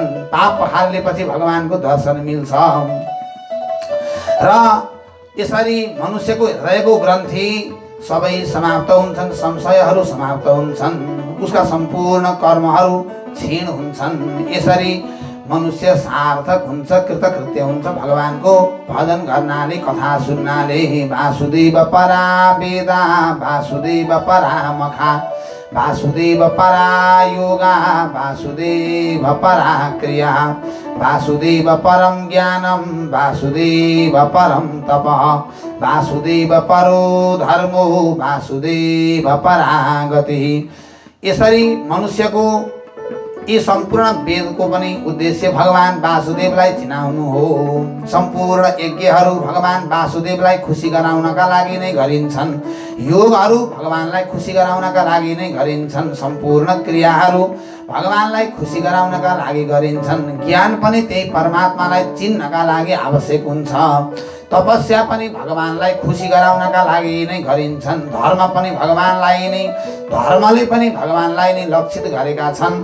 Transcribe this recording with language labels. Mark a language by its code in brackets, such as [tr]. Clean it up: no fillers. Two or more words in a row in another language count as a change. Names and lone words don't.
[ne] पाप पखालेपछि भगवानको दर्शन मिल्छ र यसरी मनुष्यको हृदयको ग्रन्थि सबै समाप्त हुन्छन्, संशयहरू समाप्त हुन्छन्, उसका सम्पूर्ण कर्महरू क्षीण हुन्छन्। यसरी मनुष्य सार्थक हुन्छ, कृतकृत्य हुन्छ भगवानको भजन गर्नाले, कथा सुन्नाले। [sa] वासुदेव परा वेदा वासुदेव परा मखा वासुदेव परा योगा वासुदेव परा क्रिया वासुदेव परम ज्ञानम वासुदेव परम तपः वासुदेव परो धर्मो वासुदेव परा गतिः। [ne] यसरी मनुष्यको यी सम्पूर्ण वेदको पनि उद्देश्य भगवान वासुदेवलाई चिनाउनु हो। सम्पूर्ण यज्ञहरू भगवान वासुदेवलाई खुसी गराउनका लागि नै गरिन्छन्, योगहरू भगवानलाई खुसी गराउनका लागि नै गरिन्छन्, सम्पूर्ण क्रियाहरू भगवानलाई खुसी गराउनका लागि गरिन्छन्, ज्ञान पनि त्यही परमात्मालाई चिन्नका लागि आवश्यक हुन्छ, तपस्या पनि भगवानलाई खुसी गराउनका लागि नै गरिन्छन्, धर्म पनि भगवानलाई नै, धर्मले पनि भगवानलाई नै लक्षित गरेका छन्।